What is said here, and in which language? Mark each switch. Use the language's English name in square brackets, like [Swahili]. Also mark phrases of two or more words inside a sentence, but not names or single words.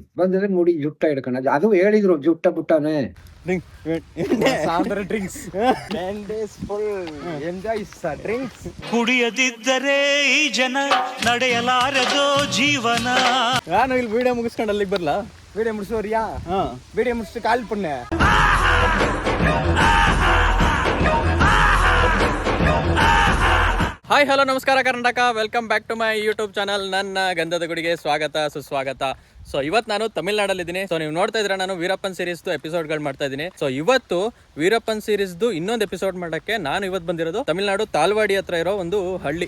[Kannada] ಬಂದ್ರೆ ಮುಡಿ ಜುಟ್ಟ ಹಿಡ್ಕೊಂಡು ಅದು ಹೇಳಿದ್ರು ಜುಟ್ಟ ಬುಟ್ಟಾನೆ. ಕುಡಿಯದಿದ್ದರೆ ಈ ಜನ ನಡೆಯಲಾರದೋ ಜೀವನ. ನಾನು ಇಲ್ಲಿ ವಿಡಿಯೋ ಮುಗಿಸ್ಕೊಂಡು ಅಲ್ಲಿಗೆ ಬರ್ಲಾ? [Tamil] வீடியோ முடிச்சு வரியா? வீடியோ முடிச்சுட்டு கால் பண்ணு. [English] hi hello [Kannada] ನಮಸ್ಕಾರ ಕರ್ನಾಟಕ, [English] welcome back to my YouTube channel. [Kannada] ನನ್ನ ಗಂಧದ ಗುಡಿಗೆ ಸ್ವಾಗತ ಸುಸ್ವಾಗತ. ಸೊ ಇವತ್ತು ನಾನು ತಮಿಳ್ನಾಡಲ್ಲಿದ್ದೀನಿ. ಸೊ ನೀವು ನೋಡ್ತಾ ಇದ್ರೆ ನಾನು ವೀರಪ್ಪನ್ ಸೀರೀಸ್ದು ಎಪಿಸೋಡ್ಗಳು ಮಾಡ್ತಾ ಇದ್ದೀನಿ. ಸೊ ಇವತ್ತು ವೀರಪ್ಪನ್ ಸೀರೀಸ್ದು ಇನ್ನೊಂದು ಎಪಿಸೋಡ್ ಮಾಡೋಕ್ಕೆ ನಾನು ಇವತ್ತು ಬಂದಿರೋದು ತಮಿಳ್ನಾಡು ತಾಲ್ವಾಡಿ ಹತ್ರ ಇರೋ ಒಂದು ಹಳ್ಳಿ.